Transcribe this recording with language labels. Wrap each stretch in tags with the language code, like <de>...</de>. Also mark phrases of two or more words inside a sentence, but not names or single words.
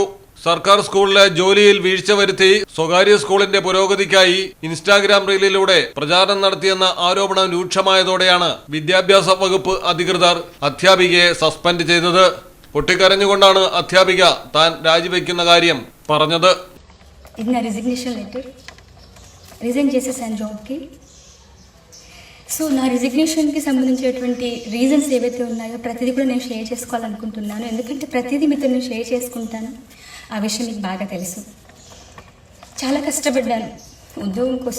<ml>സർക്കാർ സ്കൂളിലെ ജോലിയിൽ വീഴ്ച വരുത്തി സ്വകാര്യ സ്കൂളിന്റെ പുരോഗതിക്കായി ഇൻസ്റ്റാഗ്രാം റീലിലൂടെ പ്രചാരണം നടത്തിയെന്ന ആരോപണം രൂക്ഷമായതോടെയാണ് വിദ്യാഭ്യാസ വകുപ്പ് അധികൃതർ അധ്യാപികയെ സസ്പെൻഡ് ചെയ്തത്. പൊട്ടിക്കരഞ്ഞുകൊണ്ടാണ് അധ്യാപിക താൻ രാജിവെക്കുന്ന കാര്യം പറഞ്ഞത്.</ml> <te>సో నా రిజిగ్నేషన్కి సంబంధించినటువంటి రీజన్స్ ఏవైతే ఉన్నాయో ప్రతిదీ కూడా నేను షేర్ చేసుకోవాలనుకుంటున్నాను. ఎందుకంటే ప్రతిదీ మీతో నేను షేర్ చేసుకుంటాను. ఆ విషయం మీకు బాగా తెలుసు. చాలా కష్టపడ్డాను ఉద్యోగం కోసం.</te>